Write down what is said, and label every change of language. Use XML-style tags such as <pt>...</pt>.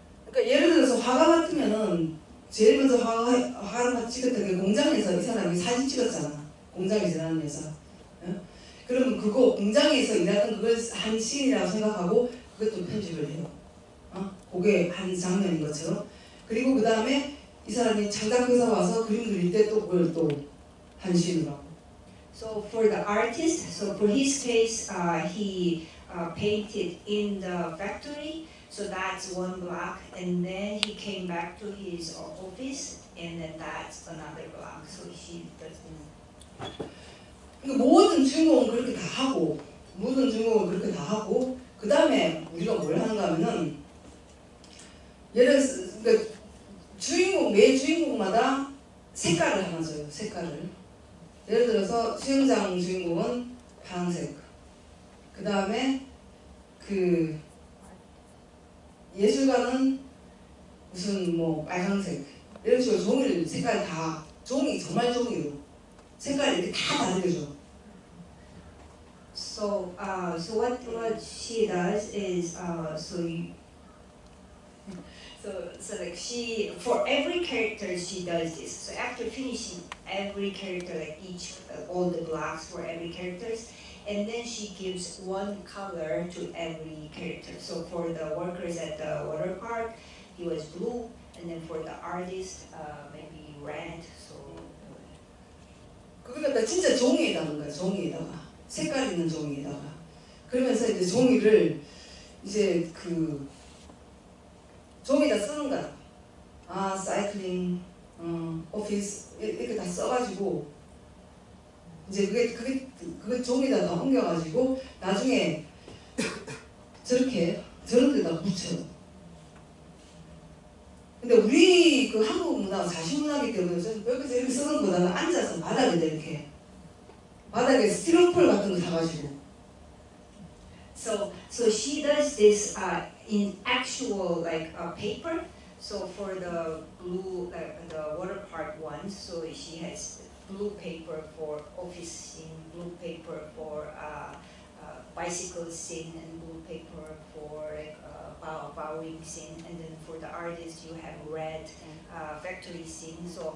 <ko>그러니까 예를 들어서 화가 같으면은 제일 먼저 화가 찍었던 게 공장에서 이 사람이 사진 찍었잖아. 공장에 일하는 여자. 예? 그러면 그거 공장에서 일했던 그걸 한 씬이라고 생각하고 그것도 편집을 해요. 그게 한 장면인 것처럼. 그리고 그 다음에 이 사람이 창작회사 와서 그림 그릴 때 또 그걸 또 한 씬으로 하고.</ko> <en>So for the artist, so for his case, he painted in the factory. So that's one block, and then he came back to his office, and then that's another block. So she doesn't.</en> <ko>그러니까 모든 주인공은 그렇게 다 하고, 모든 주인공은 그렇게 다 하고, 그 다음에 우리가 뭘 하는가 하면은 예를 들어서 그러니까 매 주인공마다 색깔을 하나 줘요. 색깔을. 예를 들어서 수영장 주인공은 파란색. 그 다음에 그 예술가는 무슨 뭐 빨간색 이런 식으로 종이를 색깔 다 종이 정말 종이로 색깔 이렇게 다 다르게 줘.</ko> <en>So what she does is so like she for every character she does this. So after finishing every character, like all the blocks for every characters, and then she gives one color to every character. So for the workers at the water park, he was blue, and then for the artist, maybe red. So</en> <ko>그러니까 진짜 종이에다가 거야. 종이에다가 색깔 있는 종이에다가 그러면서 이제 종이를 이제 그 종이다 쓰는 거야. 사이클링, 오피스 이렇게 다 써가지고 이제 그게 종이다 다 옮겨가지고 나중에 저런 데다 붙여요. 근데 우리 그 한국 문화, 자식 문화기 때문에 좀 여기서 이렇게 쓰는 것보다는 앉아서 바닥에다 이렇게 바닥에 스티로폴 같은 거 사가지고.</ko> <en>So she does this in actual paper. So for the blue the water park ones, so she has blue paper for office scene, blue paper for bicycle scene, and blue paper for bowing scene, and then for the artist you have red factory scene.</en>